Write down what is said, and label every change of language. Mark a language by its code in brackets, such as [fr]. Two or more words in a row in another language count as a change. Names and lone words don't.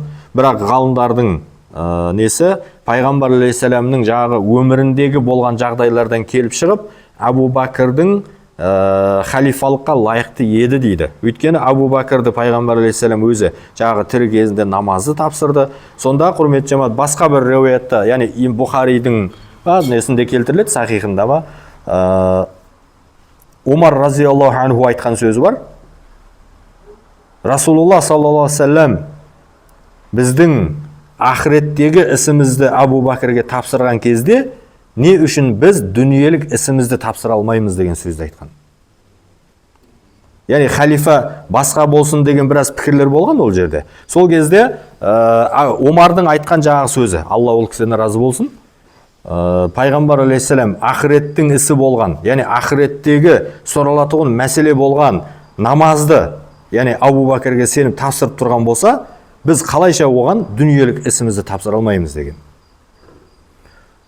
[kk] Бірақ ғалымдардың несі Пайғамбар алейхиссаламның өміріндегі болған жағдайлардан келіп шығып, Абу Бакрдың халифалыққа лайықты еді дейді. Өйткені Абу Бакрды Пайғамбар алейхиссалам өзі тірі кезінде намазды тапсырды. Сонда құрметті жамағат басқа бір риуаятта, яғни Бухаридің несінде келтіріледі, сахихында Умар [ar] رضي الله عنه [kk] айтқан сөзі бар. [ar] رسول الله صلى الله عليه وسلم [kk] біздің ақыреттегі ісімізді Абу Бакрге тапсырған кезде не үшін біз дүниелік ісімізді тапсыра алмаймыз деген сөзді айтқан. Яғни халифа басқа болсын деген біраз пікірлер болған ол жерде. Сол кезде Омардың айтқан сөзі, Алла ол кісіден разы болсын, Пайғамбар алейхиссалам ақыреттің ісі болған, яғни ақыреттегі сұралатығын мәселе болған намазды, яғни Абу Бакрге сеніп тапсырып тұрған болса, біз қалайша оған дүниелік ісімізді тапсыра алмаймыз деген.